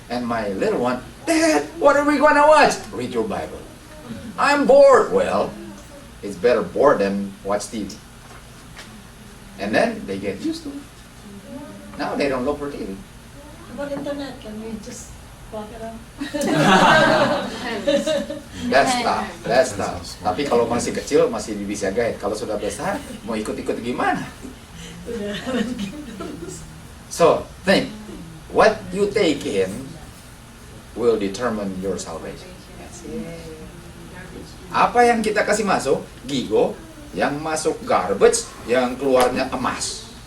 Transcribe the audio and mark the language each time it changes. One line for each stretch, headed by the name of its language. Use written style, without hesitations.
English: And my little one, Dad, what are we gonna watch? Read your Bible. I'm bored. Well, it's better bored than watch TV. And then they get used to it. Now they don't look for TV. About internet, can we just walk around? That's tough.
Indonesian: Tapi kalau masih kecil masih bisa guide. Kalau sudah besar mau ikut-ikut gimana?
English: So think, what you take in will determine your salvation.
Indonesian: Apa yang kita kasih masuk, gigo, yang masuk garbage, yang keluarnya emas.